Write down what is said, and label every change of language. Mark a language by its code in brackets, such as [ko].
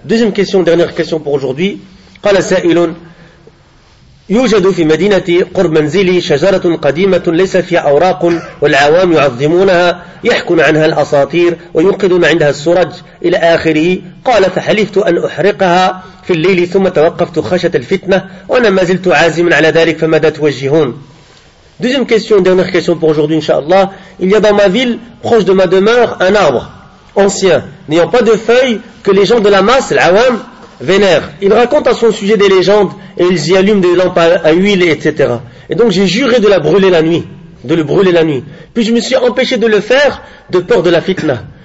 [fr] Deuxième question, dernière question pour aujourd'hui. [ar] قال سائل: يوجد في مدينة قرب منزلي شجرة قديمة ليس فيها أوراق والعوام يعظمونها يحكون عنها الأساطير وينقدون عندها السرج إلى آخره. قال: فحلفت أن أحرقها في الليل ثم توقفت خشة الفتنة وأنا ما زلت عازما على ذلك فماذا توجهون. [fr] Deuxième question, dernière question pour aujourd'hui, inshallah. Il y a dans ma ville, proche de ma demeure, un arbre ancien, n'ayant pas de feuilles, que les gens de la masse, l'awam, vénèrent. Ils racontent à son sujet des légendes, et ils y allument des lampes à huile, etc. Et donc j'ai juré de la brûler la nuit, de le brûler la nuit. Puis je me suis empêché de le faire, de peur de la fitna.